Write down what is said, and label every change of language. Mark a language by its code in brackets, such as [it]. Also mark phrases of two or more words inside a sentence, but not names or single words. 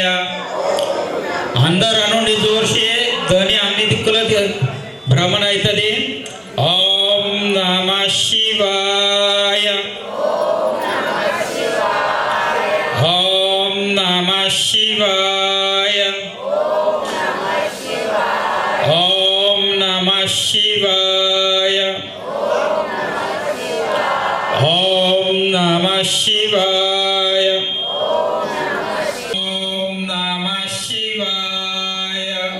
[te] అందరూ అనుండి చూసి ధ్వని అన్ని దిక్కులకి భ్రమణ అవుతుంది. [sa] ఓం నమః శివాయ. शिवाय ओम नमः शिवाय ओम नमः शिवाय ओम नमः शिवाय